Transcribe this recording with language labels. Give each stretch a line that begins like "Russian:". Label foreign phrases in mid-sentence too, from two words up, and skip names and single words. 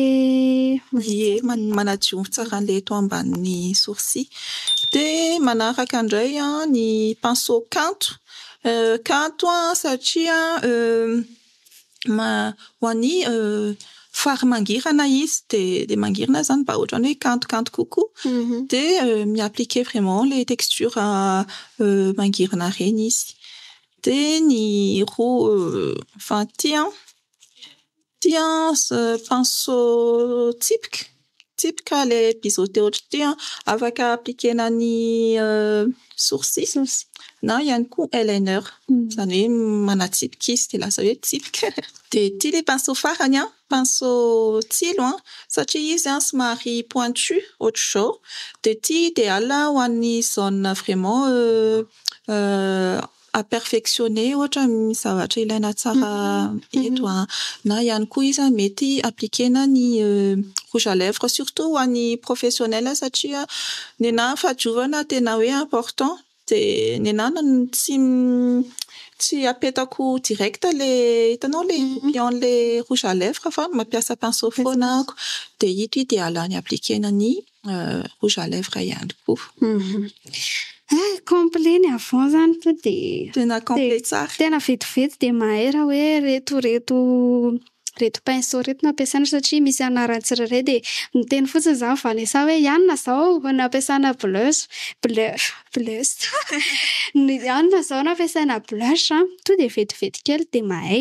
Malagasy: manadio tsara an'le eto ambanin'ny sourcil. De manaraka indray ny pinceau kanto satria ho an'ny fary mangirana izy de mangirana zany mba ohatran'ny hoe kanto kokoa de mi-appliquer
French: vraiment les textures
Malagasy: mangirana reny izy. De ny enfin tia pinceau tsipika le biseauté ohatry afaka appliquena ny sourcil na ihany koa eyeliner zany hoe manatsipika izy de lasa hoe tsipika. De tia le pinceau farany pinceau tsilo satria izy somary pointu ohatran'izao de tia idéal ho an'ny
French: zone vraiment à perfectionner
Malagasy: ohatra misy zavatra ilaina tsara eto na ihany koa izy mety appliquena ny
French: rouge à lèvres
Malagasy: surtout ho an'ny professionnel satria nenahy fadiovana tena hoe important de nenahy tsy apetako direct le hitanao le le
French: rouge à lèvres
Malagasy: fa mampiasa pinceau foana ako de ito idéal ny appliquena ny
French: rouge à lèvres
Malagasy: ihany koa. Complet ny avant zany to de tena complet tsara. Tena vetivety de mahay raha hoe reto pinceau reto nampiasaina satria misy anarany tsirairay de miteny fotsiny zany Vanessa hoe ianona zao nampiasana blush ianona zao nampiasana blush to de vetivety kely de mahay.